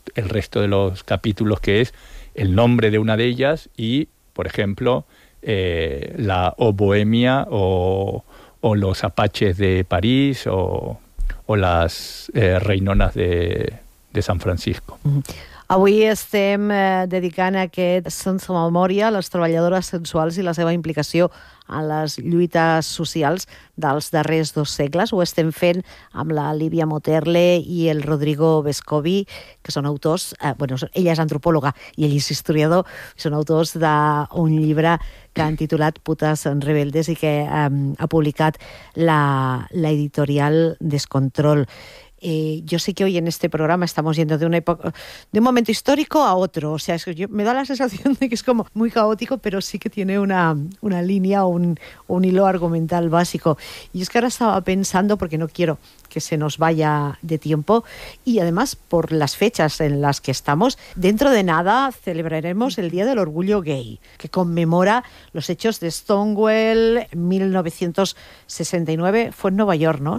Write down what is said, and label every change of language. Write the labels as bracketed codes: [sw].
[es] el resto de los capítulos, que es el nombre de una de ellas y, por ejemplo, la O Bohemia o los Apaches de París o las Reinonas de San Francisco. [ca] Avui estem dedicant aquest Sense Memòria a les treballadores sensuals i la seva implicació en les lluites socials dels darrers dos segles. Ho estem fent amb la Lívia Moterle i el Rodrigo Vescovi, que són autors, ella és antropòloga i ell és historiador, són autors d'un llibre que han titulat Putes en rebeldes i que ha publicat l'editorial Descontrol. [es] Yo sé que hoy en este programa estamos yendo de una época, de un momento histórico a otro. O sea, me da la sensación de que es como muy caótico, pero sí que tiene una línea o un hilo argumental básico. Y es que ahora estaba pensando, porque no quiero que se nos vaya de tiempo, y además por las fechas en las que estamos, dentro de nada celebraremos el Día del Orgullo Gay, que conmemora los hechos de Stonewall 1969. Fue en Nueva York, ¿no?